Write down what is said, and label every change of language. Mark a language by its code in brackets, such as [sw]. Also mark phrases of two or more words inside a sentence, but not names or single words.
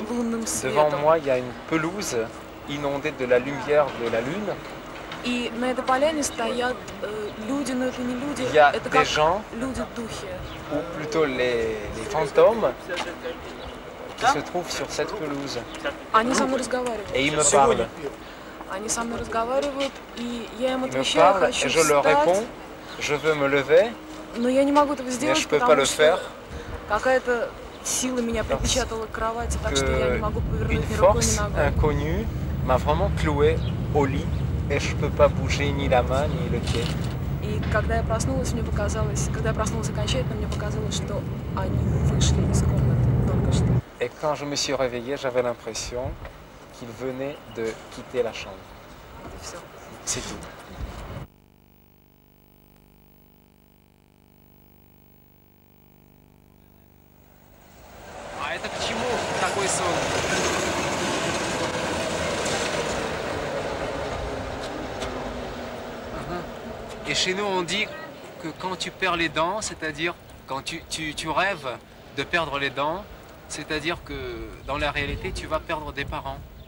[fr] Devant moi, il y a une pelouse inondée de la lumière de la lune. [ru] И на этой поляне стоят люди, но это не люди, [fr] Il y a [ru] это [fr] des [ru] как [fr] gens, [ru] люди-духи. [fr] ou plutôt les fantômes, qui se trouvent sur cette pelouse. [ru] Они со мной разговаривают. [fr] Et ils me parlent. [ru] Они со мной разговаривают, и я им [fr] Ils me [ru] отвечаю, [fr] parlent [ru] хочу [fr] et je leur [ru] встать, [fr] réponds, je veux me lever, [ru] но я не могу этого [fr] mais [ru] сделать, [fr] je peux pas [ru] потому [fr] le [ru] что [fr] faire. [ru] какая-то сила меня припечатала к кровати, так что я не могу [fr] Une [ru] повернуть ни рукой, ни [fr] force [ru] ногой. [fr] inconnue m'a vraiment cloué au lit et je peux pas bouger ni la main ni le pied. [ru] И когда я проснулась, мне показалось, когда я проснулась окончательно, мне показалось, что они вышли из комнаты только что. [fr] Et quand je me suis réveillé, j'avais l'impression qu'ils venaient de quitter la chambre. [ru] Это все. [fr] C'est tout. [ru] А это к чему такой сон? [fr] Et chez nous, on dit que quand tu perds les dents, c'est-à-dire quand tu rêves de perdre les dents, c'est-à-dire que dans la réalité, tu vas perdre des parents.